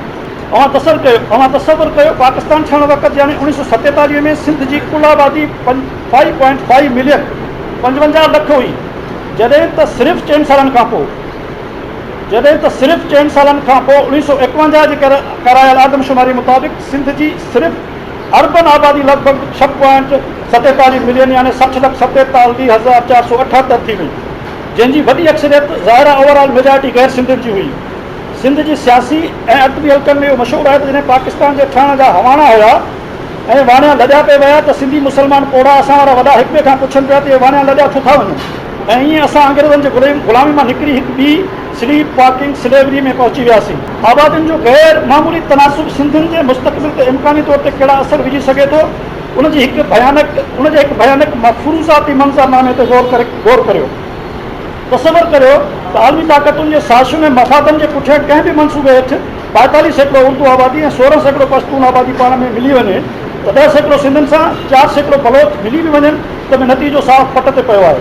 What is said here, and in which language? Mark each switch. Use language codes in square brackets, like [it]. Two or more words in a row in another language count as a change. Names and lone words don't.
[sd] तसवुरु कयो पाकिस्तान थियण वक़्तु यानी 1947 में सिंध जी कुल आबादी 5.5 मिलियन 55 लख हुई, जॾहिं त सिर्फ़ु 4 सालनि खां पोइ 1951 जे करायल आदमशुमारी मुताबिक़ सिंध जी सिर्फ़ु अर्बन आबादी लगभग 6.47 मिलियन यानी 60,47,478 थी वई, जंहिंजी वॾी अक्सरियत ज़ाहिरा [en] overall majority [sd] गैर सिंधियुनि जी हुई। सिंध जी सियासी ऐं अदबी हल्कनि में इहो मशहूरु आहे त जॾहिं पाकिस्तान जे ठहण जा हवाना हुया ऐं वाणिया लॾिया पे विया त सिंधी मुस्लमान पोड़ा असां वारा वॾा हिक ॿिए खां पुछनि पिया त इहे वाणिया लॾिया छो था वञनि, ऐं ईअं असां अंग्रेज़नि जे ग़ुलामी मां निकिरी हिकु ॿी [en] sleep walking slavery [sd] में पहुची वियासीं। आबादियुनि जो गैर मामूली तनासुब सिंधियुनि जे मुस्तक़बिल ते इम्कानी तौर ते कहिड़ा असर विझी सघे थो, उनजे हिकु भयानक मफ़रूज़ाती मंज़रनामे ते गौर करियो। तसवर करियो त आलमी ताक़तुनि जे साज़िशुनि ऐं मफ़ादनि जे पुठियां कंहिं बि मनसूबे हेठि 42% उर्दू आबादी ऐं 16% पश्तून आबादी पाण में मिली वञे त 10% सिंधियुनि सां 4% बलोच मिली बि वञनि त बि नतीजो साफ़ पट ते पियो आहे।